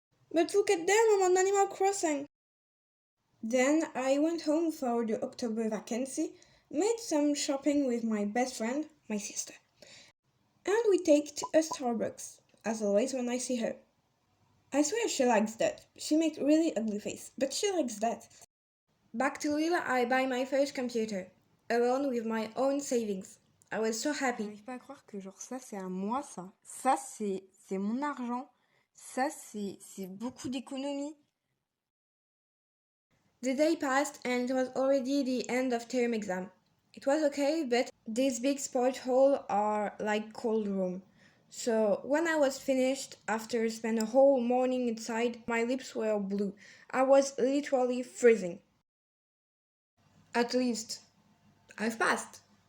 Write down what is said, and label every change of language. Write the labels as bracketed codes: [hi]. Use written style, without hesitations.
[en] But look at them, I'm on Animal Crossing. Then I went home for the October vacancy, made some shopping with my best friend, my sister. And we taked a Starbucks, as always when I see her. I swear she likes that. She makes really ugly face, but she likes that. Back to Lille, I buy my first computer, alone with my own savings. I was so happy. [fr] J'arrive pas à croire que genre ça c'est à moi ça. Ça c'est mon argent. Ça c'est beaucoup d'économies. [en] The day passed and it was already the end of term exam. It was okay, but these big sport halls are like cold room. So when I was finished, after spending a whole morning inside, my lips were blue. I was literally freezing. At least, I've passed.